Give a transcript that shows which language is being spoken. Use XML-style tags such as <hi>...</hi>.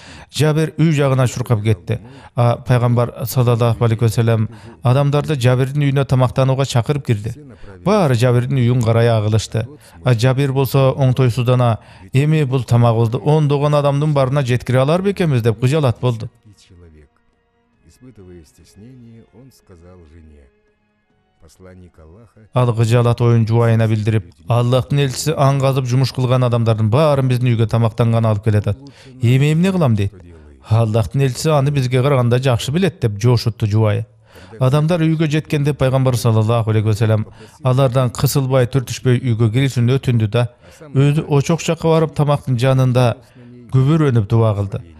<ky>Жабир үй жагына чуркап кетти. Пайгамбар саллаллаху алейхи вассалам адамдарды Жабирдин үйүнө тамактанууга чакырып кирди. Баары Жабирдин үйүн карай агылышты. Жабир болсо оңтойсуздана: "Эми бул тамагыбызды ондогон адамдын барына жеткире алар бекенбиз" деп кыжалат болду.</ky> <ru>человек? Испытывая стеснение, он сказал жене: посланник Аллаха</ru> <ky>Ал кыжалат оюн жубайына билдирип: "Аллахтын элчиси аң казып жумуш кылган адамдардын баарын биздин үйгө тамактанган алып келатат. Эми эмне кылам дейт. Аллахтын элчиси аны бизге караганда жакшы билет" деп жошутту жубайы. Адамдар үйгө жеткенде пайгамбар саллаллаху алейхи вассалам алардан кысылбай түртүшпөй үйгө киришин өтүндү да, өзү очок жакка барып тамактын жанында күбүрөнүп дуба кылды.</ky>